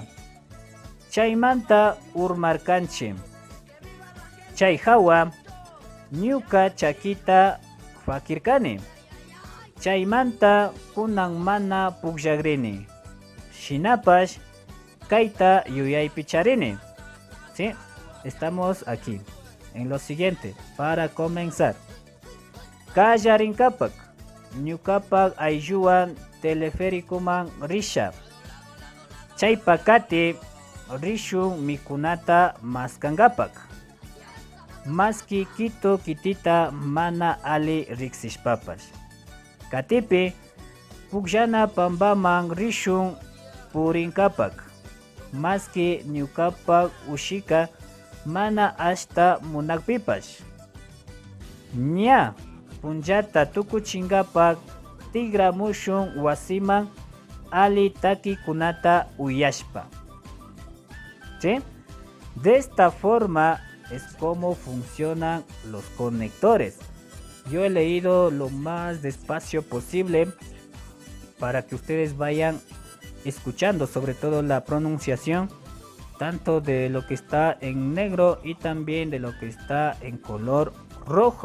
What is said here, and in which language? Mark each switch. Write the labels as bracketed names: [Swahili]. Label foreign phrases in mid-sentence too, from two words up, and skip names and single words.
[Quechua] Chaymanta urmarkanchik. Chay hawa ñuka chakita fakirkani. Chaymanta kunan mana pukllagrini. Shinapash kayta yuyaypi charini. [Spanish] ¿Sí? Estamos aquí en lo siguiente para comenzar. [Quechua] Kallarinkapak ñukapak aylluwan telefericoman risha. Chaypakati rishun mikunata maskangapak. Maski kito kitita mana ali riksishpapash. Katipi pukllana pambaman rishun purinkapak. Maski ñukapak ushika mana ashta munakpipash. Ña punllata tukuchingapak tigramushun wasiman ali takikunata uyashpa. [Spanish] ¿Sí? De esta forma es como funcionan los conectores. Yo he leído lo más despacio posible para que ustedes vayan escuchando, sobre todo la pronunciación, tanto de lo que está en negro y también de lo que está en color rojo.